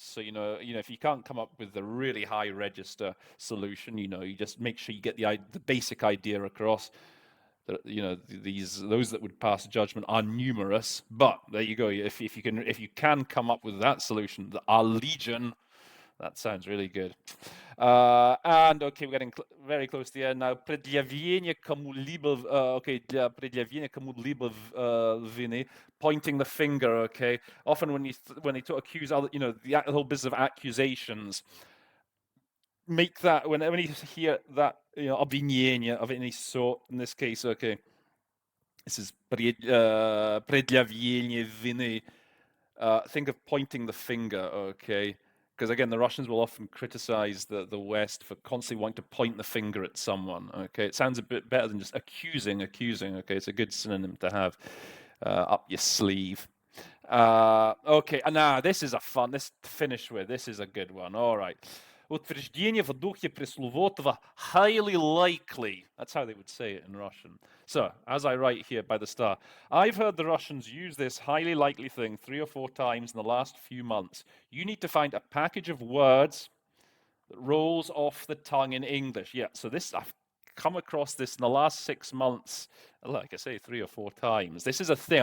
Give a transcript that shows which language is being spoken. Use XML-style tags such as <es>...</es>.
<en>So, if you can't come up with the really high register solution, you just make sure you get the basic idea across. Those that would pass judgment are numerous, but there you go. If you can come up with that solution, the our legion, that sounds really good. And okay, we're getting very close to the end now.</en> <ru>Предъявление кому-либо,</ru> <en>okay,</en> <ru>для предъявления кому-либо вины,</ru> <en>pointing the finger. Okay, often when they accuse other, the whole business of accusations. Make that when you hear that</en> <ru>обвинение</ru> <en>of any sort. In this case, okay, this is</en> <ru>предъявление вины.</ru> <en>Think of pointing the finger, okay? Because again, the Russians will often criticize the West for constantly wanting to point the finger at someone. Okay, it sounds a bit better than just accusing. Okay, it's a good synonym to have up your sleeve. Okay, and now this is this to finish with. This is a good one. All right.</en> <ru>Утверждение в духе пресловутого</ru> <en>highly likely. That's how they would say it in Russian. So, as I write here by the star, I've heard the Russians use this highly likely thing 3 or 4 times in the last few months. You need to find a package of words that rolls off the tongue in English. Yeah, so I've come across this in the last 6 months, like I say, 3 or 4 times. This is a thing.</en>